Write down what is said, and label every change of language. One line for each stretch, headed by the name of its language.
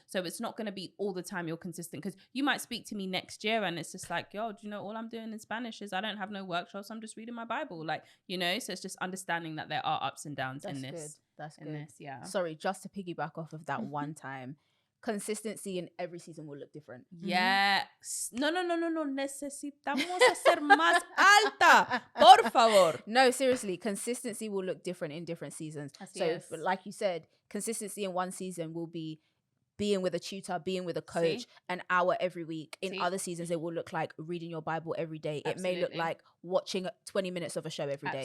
English: So it's not gonna be all the time you're consistent, because you might speak to me next year and it's just like, yo, do you know all I'm doing in Spanish is I don't have no workshops, I'm just reading my Bible. Like, you know, so it's just understanding that there are ups and downs in this. That's in good. This, yeah. Sorry, just to piggyback off of that one time. Consistency in every season will look different. Yes. No.
Spanish: Necesitamos hacer más alta. Por favor.
English: No, seriously. Consistency will look different in different seasons. Like you said, consistency in one season will be being with a tutor, being with a coach, an hour every week. In other seasons, it will look like reading your Bible every day. Absolutely. It may look like watching 20 minutes of a show every day.